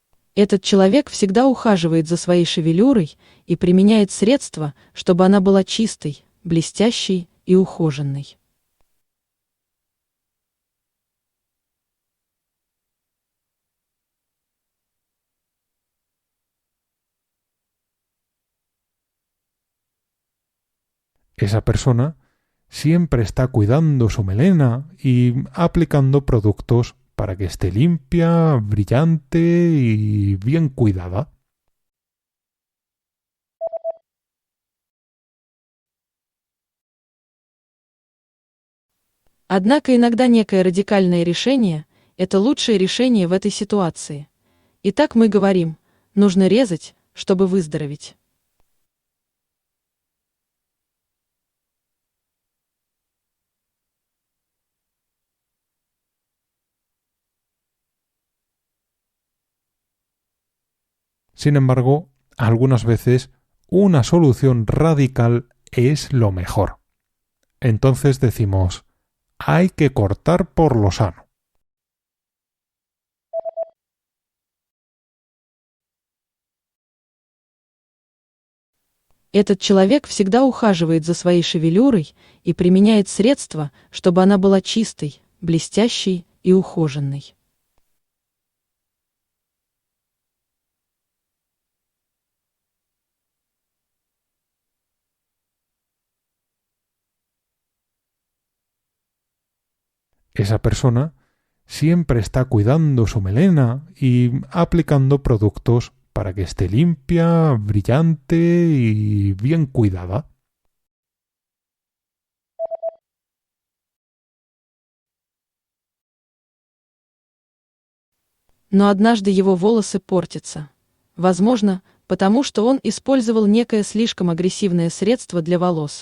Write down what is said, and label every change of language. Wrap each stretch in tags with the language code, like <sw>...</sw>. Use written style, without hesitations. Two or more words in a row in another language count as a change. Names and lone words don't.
<ru>Этот человек всегда ухаживает за своей шевелюрой и применяет средства, чтобы она была чистой, блестящей и ухоженной.</ru> <es>Esa persona siempre está cuidando su melena y aplicando productos para que esté limpia, brillante y bien cuidada.</es> <ru>Однако иногда некое радикальное решение – это лучшее решение в этой ситуации. Итак, мы говорим, нужно резать, чтобы выздороветь.</ru> <es>Sin embargo, algunas veces una solución radical es lo mejor. Entonces decimos, hay que cortar por lo sano.</es> <ru>Этот человек всегда ухаживает за своей шевелюрой и применяет средства, чтобы она была чистой, блестящей и ухоженной.</ru> <es>Esa persona siempre está cuidando su melena y aplicando productos para que esté limpia, brillante y bien cuidada.</es> <ru>Но однажды его волосы портятся. Возможно, потому что он использовал некое слишком агрессивное средство для волос.</ru>